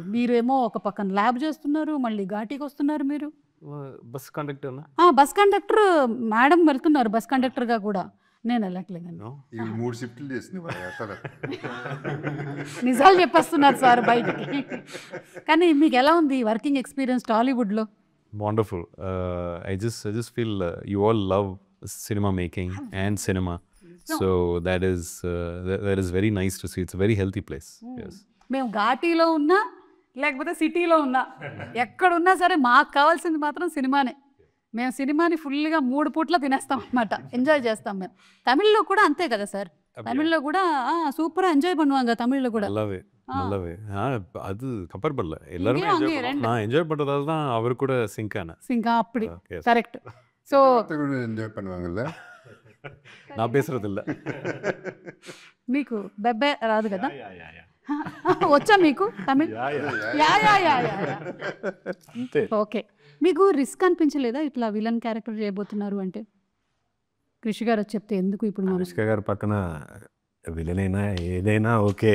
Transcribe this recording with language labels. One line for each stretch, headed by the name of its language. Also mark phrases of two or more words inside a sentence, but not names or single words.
Telugu: మీరేమో ఒక పక్కన ల్యాబ్ చేస్తున్నారు, మళ్ళీ ఘాటీకి వస్తున్నారు. మీరు బస్ కండక్టర్ బస్ కండక్టర్ మేడం వెళ్తున్నారు బస్ కండక్టర్గా కూడా. నేను వెళ్ళట్లేదండి.
English: No?
Telugu: ఈ 3 షిఫ్ట్లు చేసింది వాళ్ళ అసలు. నిజాలు చెప్పేస్తున్నారు సార్ బయటికి. కానీ మీకు ఎలా ఉంది వర్కింగ్ ఎక్స్పీరియన్స్ టాలీవుడ్లో?
English: Wonderful. I just feel you all love cinema making and cinema, so that is very nice to see. It's a very healthy place. Yes.
Telugu: మేము ఘాటీలో ఉన్నా లేకపోతే సిటీలో ఉన్నా ఎక్కడున్నా సరే మాకు కావాల్సింది మాత్రం సినిమానే. మేము సినిమాని ఫుల్గా 3 పూట్ల తినేస్తాం అనమాట, ఎంజాయ్ చేస్తాం మేము. తమిళ్లో కూడా అంతే కదా సార్, తమిళ్లో కూడా
Tamil: சூப்பராக என்ஜாய் பண்ணுவாங்க தமிழ்ல கூட. நல்லாவே அது கம்பேர் பண்ணல, எல்லாருமே இங்கேயும் enjoy அங்கேயும் பண்ணுவோம். நான் என்ஜாய் பண்ணுறதால தான் அவர் கூட சிங்க் ஆனேன்.
Telugu: సింకా అప్పుడు
English: Yes.
Telugu: కరెక్ట్. సో కూడా ఎంజాయ్ பண்ணுவாங்கல்ல.
Tamil: நான் பேசுறது இல்ல.
Telugu: మీకు బెబ్బే రాదు కదా? వచ్చా మీకు తమిళ్? యా యా యా యా అంతే. ఓకే. మీకు రిస్క్ అనిపించలేదా ఇట్లా విలన్ క్యారెక్టర్ చేయబోతున్నారు అంటే? కృషి గారు వచ్చి చెప్తే ఎందుకు ఇప్పుడు మనం అనుష్క గారి పక్కన విలన్ అయినా ఏదైనా ఓకే,